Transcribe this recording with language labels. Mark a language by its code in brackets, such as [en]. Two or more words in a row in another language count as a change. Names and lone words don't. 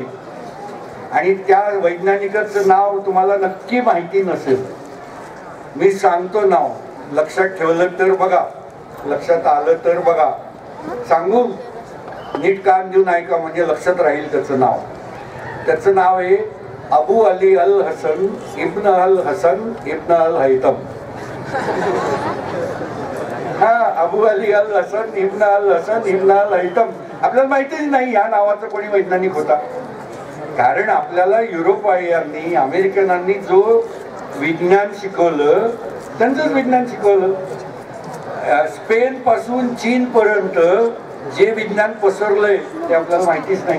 [mr] आणि त्या वैज्ञानिकाचं नाव तुम्हाला नक्की माहिती नसेल, मी सांगतो नाव, लक्षात ठेवलं तर बघा, लक्षात आलं तर बघा, सांगू नीट कान देऊन ऐका म्हणजे लक्षात राहील त्याचं नाव. त्याचं नाव आहे अबू अली अल हसन इब्न अल हसन इब्न अल हैतम. हा, अबू अली अल हसन इब्न अल हसन इब्न अल हैतम. आपल्याला माहितीच नाही या नावाचा कोणी वैज्ञानिक होता, कारण आपल्याला युरोपियनांनी अमेरिकनांनी जो विज्ञान शिकवलं त्यांचंच विज्ञान शिकवलं. स्पेन पासून चीन पर्यंत जे विज्ञान पसरलंय ते आपल्याला माहितीच नाही.